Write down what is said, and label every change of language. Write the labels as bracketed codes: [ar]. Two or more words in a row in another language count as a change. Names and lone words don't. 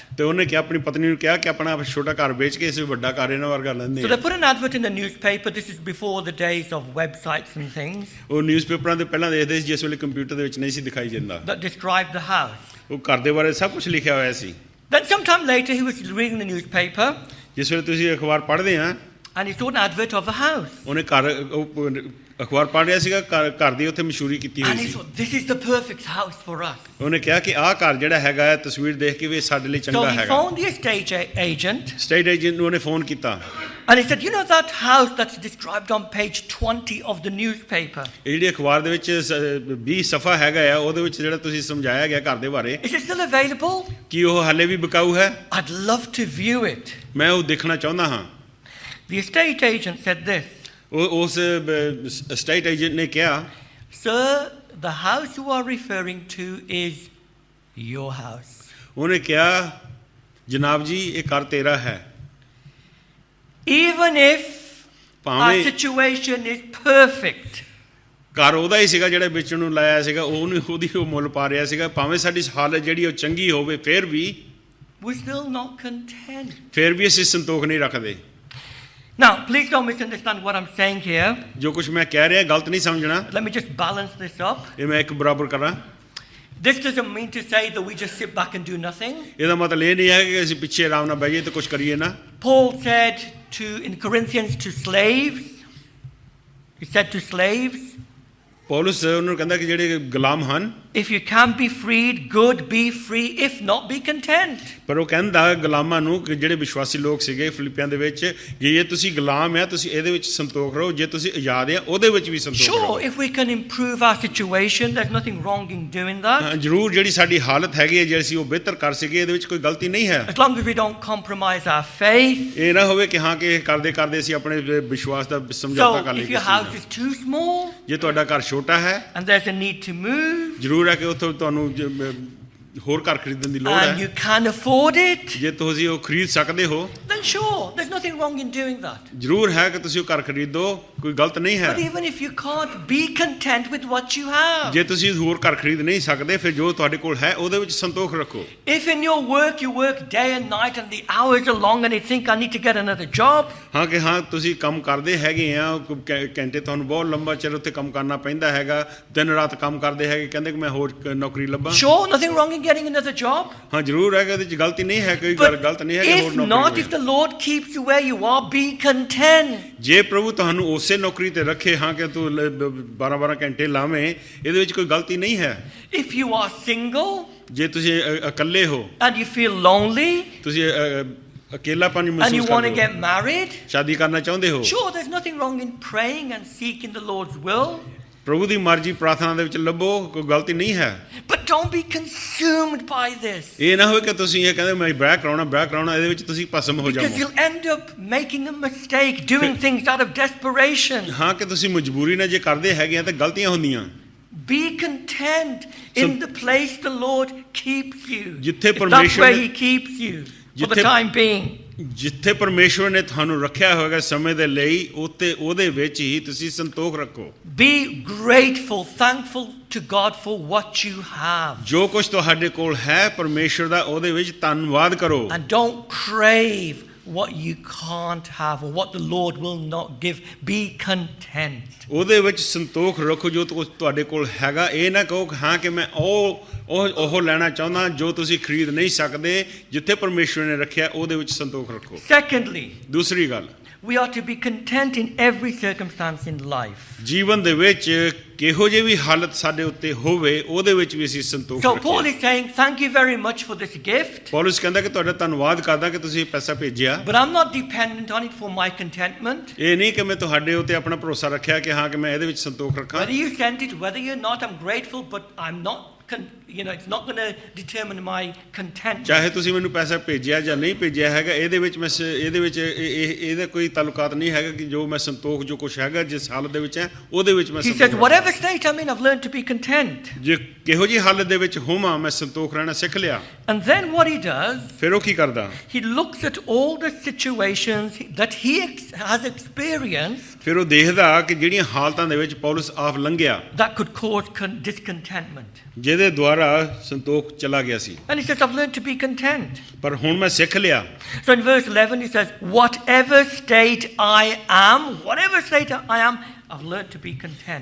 [pa] ਤੇ ਉਹਨੇ ਕਿਹਾ ਆਪਣੀ ਪਤਨੀ ਨੂੰ ਕਿਹਾ ਕਿ ਆਪਣਾ ਛੋਟਾ ਘਰ ਵੇਚ ਕੇ ਇਸ ਵੱਡਾ ਘਰ ਇਹਨਾਂ ਵਰਗਾ ਲੈਂਦੇ [en] So [pa] ਆ। [en] they put an advert in the newspaper. This is before the days of websites and things [pa] ਉਹ ਨਿਊਜ਼ਪੇਪਰਾਂ ਦੇ ਪਹਿਲਾਂ ਦੇਖਦੇ ਸੀ ਜਿਸ ਵੇਲੇ ਕੰਪਿਊਟਰ ਦੇ ਵਿੱਚ ਨਹੀਂ ਸੀ ਦਿਖਾਈ ਜਾਂਦਾ। [en] that described the house. [pa] ਉਹ ਘਰ ਦੇ ਬਾਰੇ ਸਭ ਕੁਝ ਲਿਖਿਆ ਹੋਇਆ ਸੀ। [en] Then sometime later he was reading the newspaper [pa] ਜਿਸ ਵੇਲੇ ਤੁਸੀਂ ਅਖਬਾਰ ਪੜ੍ਹਦੇ ਆ [en] and he saw an advert of a house. [pa] ਉਹਨੇ ਘਰ ਅਖਬਾਰ ਪੜ੍ਹ ਰਿਹਾ ਸੀਗਾ, ਘਰ ਦੀ ਉੱਥੇ ਮਸ਼ਹੂਰੀ ਕੀਤੀ [en] And [pa] ਹੋਈ [en] he [pa] ਸੀ। [en] thought, this is the perfect house for us. [pa] ਉਹਨੇ ਕਿਹਾ ਕਿ ਆਹ ਘਰ ਜਿਹੜਾ ਹੈਗਾ ਹੈ, ਤਸਵੀਰ ਦੇਖ ਕੇ ਵੀ ਇਹ ਸਾਡੇ ਲਈ [en] So [pa] ਚੰਗਾ [en] he [pa] ਹੈਗਾ। [en] phoned the estate agent estate agent [pa] ਨੂੰ ਉਹਨੇ ਫੋਨ ਕੀਤਾ। [en] and he said, you know that house that's described on page 20 of the newspaper? [pa] ਇਹ ਜਿਹੜੀ ਅਖਬਾਰ ਦੇ ਵਿੱਚ 20 ਸਫਾ ਹੈਗਾ ਆ, ਉਹਦੇ ਵਿੱਚ ਜਿਹੜਾ ਤੁਸੀਂ ਸਮਝਾਇਆ ਗਿਆ ਘਰ ਦੇ ਬਾਰੇ, [en] Is it still available? [pa] ਕੀ ਉਹ ਹਾਲੇ ਵੀ ਵਿਕਾਊ ਹੈ? [en] I'd love to view it. [pa] ਮੈਂ ਉਹ ਦੇਖਣਾ ਚਾਹੁੰਦਾ ਹਾਂ। [en] The estate agent said this, [pa] ਉਸ [en] estate agent [pa] ਨੇ ਕਿਹਾ, [en] sir, the house you are referring to is your house. [pa] ਉਹਨੇ ਕਿਹਾ, ਜਨਾਬ ਜੀ ਇਹ ਘਰ ਤੇਰਾ ਹੈ। [en] Even if our [pa] ਭਾਵੇਂ [en] situation is perfect, [pa] ਘਰ ਉਹਦਾ ਹੀ ਸੀਗਾ ਜਿਹੜਾ ਵੇਚਣ ਨੂੰ ਲਾਇਆ ਸੀਗਾ, ਉਹਨੂੰ ਉਹਦੀ ਉਹ ਮੁੱਲ ਪਾ ਰਿਹਾ ਸੀਗਾ, ਭਾਵੇਂ ਸਾਡੀ ਹਾਲਤ ਜਿਹੜੀ ਉਹ ਚੰਗੀ ਹੋਵੇ, ਫਿਰ ਵੀ [en] we're still not content. [pa] ਫਿਰ ਵੀ ਅਸੀਂ ਸੰਤੋਖ ਨਹੀਂ ਰੱਖਦੇ। [en] Now, please don't misunderstand what I'm saying here. [pa] ਜੋ ਕੁਝ ਮੈਂ ਕਹਿ ਰਿਹਾ ਗਲਤ ਨਹੀਂ ਸਮਝਣਾ, [en] Let me just balance this up. [pa] ਇਹ ਮੈਂ ਇੱਕ ਬਰਾਬਰ ਕਰਾਂ। [en] This doesn't mean to say that we just sit back and do nothing. [pa] ਇਹਦਾ ਮਤਲਬ ਇਹ ਨਹੀਂ ਹੈ ਕਿ ਅਸੀਂ ਪਿੱਛੇ ਆਰਾਮ ਨਾਲ ਬਹਿ ਜਾਈਏ ਤੇ ਕੁਝ ਕਰੀਏ ਨਾ। [en] Paul said in Corinthians to slaves, he said to slaves, [pa] ਪੌਲਸ ਉਹਨਾਂ ਨੂੰ ਕਹਿੰਦਾ ਕਿ ਜਿਹੜੇ ਗੁਲਾਮ ਹਨ, [en] if you can be freed, good, be free. If not, be content. [pa] ਪਰ ਉਹ ਕਹਿੰਦਾ ਗੁਲਾਮਾਂ ਨੂੰ ਕਿ ਜਿਹੜੇ ਵਿਸ਼ਵਾਸੀ ਲੋਕ ਸੀਗੇ ਫਿਲਿੱਪੀਆਂ ਦੇ ਵਿੱਚ, ਕਿ ਜੇ ਤੁਸੀਂ ਗੁਲਾਮ ਆ ਤੁਸੀਂ ਇਹਦੇ ਵਿੱਚ ਸੰਤੋਖ ਰਹੋ, ਜੇ ਤੁਸੀਂ ਆਜ਼ਾਦ ਆ ਉਹਦੇ ਵਿੱਚ ਵੀ ਸੰਤੋਖ ਰਹੋ। [en] Sure, if we can improve our situation, there's nothing wrong in doing that. [pa] ਹਾਂ, ਜ਼ਰੂਰ ਜਿਹੜੀ ਸਾਡੀ ਹਾਲਤ ਹੈਗੀ ਹੈ ਜੇ ਅਸੀਂ ਉਹ ਬਿਹਤਰ ਕਰ ਸਕੀਏ, ਇਹਦੇ ਵਿੱਚ ਕੋਈ ਗਲਤੀ ਨਹੀਂ ਹੈ। [en] As long as we don't compromise our faith. [pa] ਇਹ ਨਾ ਹੋਵੇ ਕਿ ਹਾਂ ਕਿ ਇਹ ਕਰਦੇ ਕਰਦੇ ਅਸੀਂ ਆਪਣੇ ਵਿਸ਼ਵਾਸ ਦਾ ਸਮਝੌਤਾ ਕਰ [en] So, if [pa] ਲਈਏ। [en] your house is too small [pa] ਜੇ ਤੁਹਾਡਾ ਘਰ ਛੋਟਾ ਹੈ, [en] and there's a need to move, [pa] ਜ਼ਰੂਰ ਹੈ ਕਿ ਉੱਥੋਂ ਤੁਹਾਨੂੰ ਹੋਰ ਘਰ ਖਰੀਦਣ ਦੀ ਲੋੜ [en] and [pa] ਹੈ, [en] you can afford it, [pa] ਜੇ ਤੁਸੀਂ ਉਹ ਖਰੀਦ ਸਕਦੇ ਹੋ, [en] then sure, there's nothing wrong in doing that. [pa] ਜ਼ਰੂਰ ਹੈ ਕਿ ਤੁਸੀਂ ਉਹ ਘਰ ਖਰੀਦੋ, ਕੋਈ ਗਲਤ ਨਹੀਂ ਹੈ। [en] But even if you can't, be content with what you have. [pa] ਜੇ ਤੁਸੀਂ ਹੋਰ ਘਰ ਖਰੀਦ ਨਹੀਂ ਸਕਦੇ, ਫਿਰ ਜੋ ਤੁਹਾਡੇ ਕੋਲ ਹੈ ਉਹਦੇ ਵਿੱਚ ਸੰਤੋਖ ਰੱਖੋ। [en] If in your work you work day and night and the hours are long and you think I need to get another job, [pa] ਹਾਂ ਕਿ ਹਾਂ ਤੁਸੀਂ ਕੰਮ ਕਰਦੇ ਹੈਗੇ ਆ, ਘੰਟੇ ਤੁਹਾਨੂੰ ਬਹੁਤ ਲੰਬਾ ਚਿਰ ਉੱਥੇ ਕੰਮ ਕਰਨਾ ਪੈਂਦਾ ਹੈਗਾ, ਦਿਨ ਰਾਤ ਕੰਮ ਕਰਦੇ ਹੈਗੇ, ਕਹਿੰਦੇ ਕਿ ਮੈਂ ਹੋਰ ਨੌਕਰੀ ਲੱਭਾਂ, [en] sure, nothing wrong in getting another job. [pa] ਹਾਂ ਜ਼ਰੂਰ ਹੈ ਕਿ ਇਹਦੇ 'ਚ ਗਲਤੀ ਨਹੀਂ ਹੈ, ਕੋਈ [en] But [pa] ਗਲਤ ਨਹੀਂ ਹੈ ਕਿ ਹੋਰ [en] if not, [pa] ਨੌਕਰੀ [en] if the Lord keeps you where you are, be content. [pa] ਜੇ ਪ੍ਰਭੂ ਤੁਹਾਨੂੰ ਉਸੇ ਨੌਕਰੀ ਤੇ ਰੱਖੇ, ਹਾਂ ਕਿ ਤੂੰ 12-12 ਘੰਟੇ ਲਾਵੇਂ, ਇਹਦੇ ਵਿੱਚ ਕੋਈ ਗਲਤੀ ਨਹੀਂ ਹੈ। [en] If you are single [pa] ਜੇ ਤੁਸੀਂ ਇਕੱਲੇ ਹੋ, [en] and you feel lonely [pa] ਤੁਸੀਂ ਅਕੇਲਾਪਨ [en] and you [pa] ਮਹਿਸੂਸ [en] want to [pa] ਕਰਦੇ ਹੋ, [en] get married, [pa] ਸ਼ਾਦੀ ਕਰਨਾ ਚਾਹੁੰਦੇ ਹੋ, [en] sure, there's nothing wrong in praying and seeking the Lord's will. [pa] ਪ੍ਰਭੂ ਦੀ ਮਰਜ਼ੀ ਪ੍ਰਾਰਥਨਾ ਦੇ ਵਿੱਚ ਲੱਭੋ, ਕੋਈ ਗਲਤੀ ਨਹੀਂ ਹੈ। [en] But don't be consumed by this, [pa] ਇਹ ਨਾ ਹੋਵੇ ਕਿ ਤੁਸੀਂ ਇਹ ਕਹਿੰਦੇ ਮੈਂ ਵਿਆਹ ਕਰਾਉਣਾ, ਇਹਦੇ ਵਿੱਚ ਤੁਸੀਂ ਭਸਮ ਹੋ [en] because [pa] ਜਾਵੋ। [en] you'll end up making a mistake, doing things out of desperation. [pa] ਹਾਂ ਕਿ ਤੁਸੀਂ ਮਜਬੂਰੀ ਨਾਲ ਜੇ ਕਰਦੇ ਹੈਗੇ ਆ ਤਾਂ ਗਲਤੀਆਂ ਹੁੰਦੀਆਂ। [en] Be content in the place the Lord keeps you. [pa] ਜਿੱਥੇ [en] If that's [pa] ਪਰਮੇਸ਼ਵਰ [en] where [pa] ਨੇ- [en] He keeps you for the [pa] ਜਿੱਥੇ- [en] time being. [pa] ਜਿੱਥੇ ਪਰਮੇਸ਼ਵਰ ਨੇ ਤੁਹਾਨੂੰ ਰੱਖਿਆ ਹੋਵੇਗਾ ਸਮੇਂ ਦੇ ਲਈ, ਉੱਥੇ ਉਹਦੇ ਵਿੱਚ ਹੀ ਤੁਸੀਂ ਸੰਤੋਖ ਰੱਖੋ। [en] Be grateful, thankful to God for what you have. [pa] ਜੋ ਕੁਝ ਤੁਹਾਡੇ ਕੋਲ ਹੈ ਪਰਮੇਸ਼ਵਰ ਦਾ, ਉਹਦੇ ਵਿੱਚ ਧੰਨਵਾਦ ਕਰੋ। [en] And don't crave what you can't have or what the Lord will not give. Be content. [pa] ਉਹਦੇ ਵਿੱਚ ਸੰਤੋਖ ਰੱਖੋ ਜੋ ਤੁਹਾਡੇ ਕੋਲ ਹੈਗਾ। ਇਹ ਨਾ ਕਹੋ ਹਾਂ ਕਿ ਮੈਂ ਉਹ ਲੈਣਾ ਚਾਹੁੰਦਾ ਜੋ ਤੁਸੀਂ ਖਰੀਦ ਨਹੀਂ ਸਕਦੇ। ਜਿੱਥੇ ਪਰਮੇਸ਼ਵਰ ਨੇ ਰੱਖਿਆ ਉਹਦੇ ਵਿੱਚ ਸੰਤੋਖ ਰੱਖੋ। [en] Secondly, [pa] ਦੂਸਰੀ ਗੱਲ, [en] we are to be content in every circumstance in life. [pa] ਜੀਵਨ ਦੇ ਵਿੱਚ ਕਿਹੋ ਜਿਹੀ ਵੀ ਹਾਲਤ ਸਾਡੇ ਉੱਤੇ ਹੋਵੇ, ਉਹਦੇ ਵਿੱਚ ਵੀ ਅਸੀਂ ਸੰਤੋਖ [en] So Paul [pa] ਰੱਖੀਏ। [en] is saying, thank you very much for this gift, [pa] ਪੌਲਸ ਕਹਿੰਦਾ ਕਿ ਤੁਹਾਡਾ ਧੰਨਵਾਦ ਕਰਦਾ ਕਿ ਤੁਸੀਂ ਇਹ ਪੈਸਾ ਭੇਜਿਆ। [en] but I'm not dependent on it for my contentment. [pa] ਇਹ ਨਹੀਂ ਕਿ ਮੈਂ ਤੁਹਾਡੇ ਉੱਤੇ ਆਪਣਾ ਭਰੋਸਾ ਰੱਖਿਆ ਕਿ ਹਾਂ ਕਿ ਮੈਂ ਇਹਦੇ ਵਿੱਚ ਸੰਤੋਖ ਰੱਖਾਂ। [en] Whether you sent it, whether you're not, I'm grateful, but I'm not, it's not going to determine my contentment. [pa] ਚਾਹੇ ਤੁਸੀਂ ਮੈਨੂੰ ਪੈਸਾ ਭੇਜਿਆ ਜਾਂ ਨਹੀਂ ਭੇਜਿਆ ਹੈਗਾ, ਇਹਦੇ ਵਿੱਚ ਇਹਦਾ ਕੋਈ ਤਾਲੁਕਾਤ ਨਹੀਂ ਹੈਗਾ ਕਿ ਜੋ ਮੈਂ ਸੰਤੋਖ ਜੋ ਕੁਝ ਹੈਗਾ ਜਿਸ ਹਾਲਤ ਦੇ ਵਿੱਚ ਹੈ ਉਹਦੇ ਵਿੱਚ ਮੈਂ [en] He [pa] ਸੰਤੋਖ [en] says, [pa] ਰੱਖਾਂ। [en] whatever state I'm in, I've learned to be content. [pa] ਜੇ ਕਿਹੋ ਜਿਹੀ ਹਾਲਤ ਦੇ ਵਿੱਚ ਹੋਵਾਂ ਮੈਂ ਸੰਤੋਖ ਰਹਿਣਾ ਸਿੱਖ ਲਿਆ। [en] And then what he does, [pa] ਫਿਰ ਉਹ ਕੀ ਕਰਦਾ? [en] he looks at all the situations that he has experienced [pa] ਫਿਰ ਉਹ ਦੇਖਦਾ ਕਿ ਜਿਹੜੀਆਂ ਹਾਲਤਾਂ ਦੇ ਵਿੱਚ ਪੌਲਸ ਆਪ ਲੰਘਿਆ, [en] that could cause discontentment. [pa] ਜਿਹਦੇ ਦੁਆਰਾ ਸੰਤੋਖ ਚਲਾ ਗਿਆ ਸੀ, [en] And he says, I've learned to be content. [pa] ਪਰ ਹੁਣ ਮੈਂ ਸਿੱਖ ਲਿਆ। [en] So in verse 11 he says, whatever state I am, I've learned to be content.